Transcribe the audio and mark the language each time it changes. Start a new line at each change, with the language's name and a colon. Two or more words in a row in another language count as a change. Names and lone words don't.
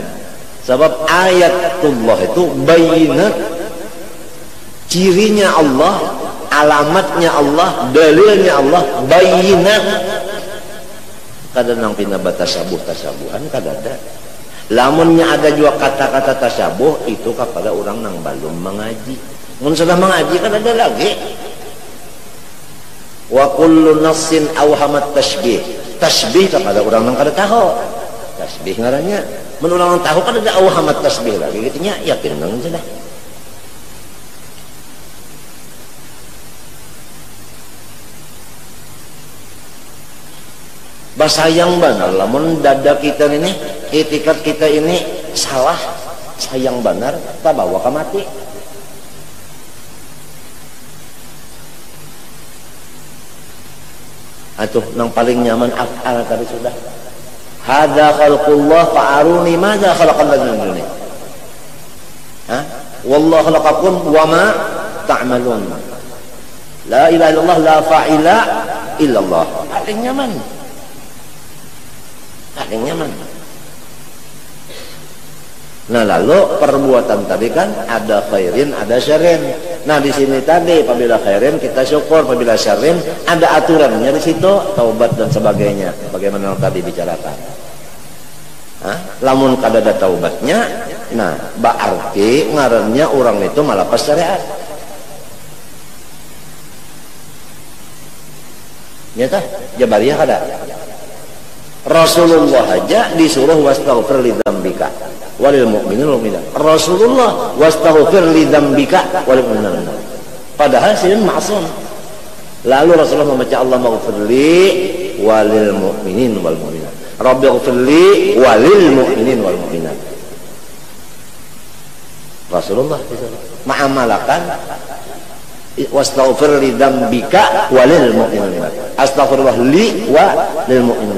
Banjar: Sebab ayatullah itu bayinat, cirinya Allah, alamatnya Allah, dalilnya Allah, bayinat. Kadang-kadang pindah tasabuhan kadang-kadang. Lamunnya ada juga kata-kata tasabuh itu kepada orang yang belum mengaji. Mun sudah mengaji kan ada lagi.
Arabic: وكل نص أوهمت التشبيه.
Banjar: Tashbih kepada orang yang kada tahu. Tasbih ngarannya. Mun orang tahu kan ada
Arabic: أوهمت التشبيه
Banjar: lagi gitu nya, yakin nang sudah. Basayang benar lamun dada kita ini, itikat kita ini salah, sayang benar, tak bawa ke mati. Atuh nang paling nyaman af'al tadi sudah.
Arabic: هذا خلق الله فأروني ماذا خلق الذين من دونه.
Banjar: Ha?
Arabic: والله خلقكم وما تعملون. لا إله إلا الله لا فاعل إلا الله.
Banjar: Paling nyaman. Paling nyaman. Nah lalu perbuatan tadi kan ada khairin, ada syarrin. Nah di sini tadi apabila khairin kita syukur, apabila syarrin ada aturannya di situ, taubat dan sebagainya. Bagaimana tadi bicarakan. Lamun kadada taubatnya, nah berarti ngarannya orang itu malapas syariat. Nyata Jabariyah kada.
Arabic: Rasulullah aja disuruh واستغفر لذنبك وللمؤمنين والمؤمنات. Rasulullah واستغفر لذنبك وللمؤمنين.
Banjar: Padahal sih maksum. Lalu Rasulullah membaca
Arabic: اللهم اغفر لي وللمؤمنين والمؤمنات. رب اغفر لي وللمؤمنين والمؤمنات. Rasulullah ma'amalakan واستغفر لذنبك وللمؤمنين. أستغفر الله لي وللمؤمنين.